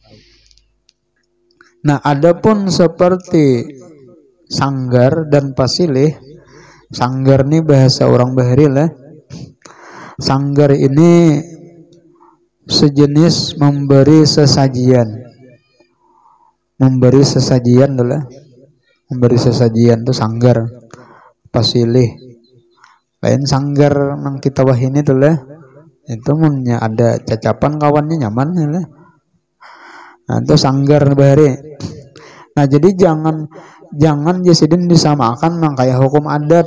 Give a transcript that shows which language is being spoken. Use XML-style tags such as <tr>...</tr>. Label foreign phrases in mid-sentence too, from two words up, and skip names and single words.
<bjn>Nah, adapun seperti sanggar dan pasilih, sanggar ini bahasa orang Bahari lah.</bjn> <id>Sanggar ini sejenis memberi sesajian. Memberi sesajian adalah memberi sesajian itu sanggar.</id> <bjn>Pasilih lain sanggar nang kita wahini itu lah. Itu punya ada cacapan kawannya nyaman lah. Nah, itu sanggar Bahari. Nah, jadi jangan jasidin disamakan nang kayak hukum adat.</bjn>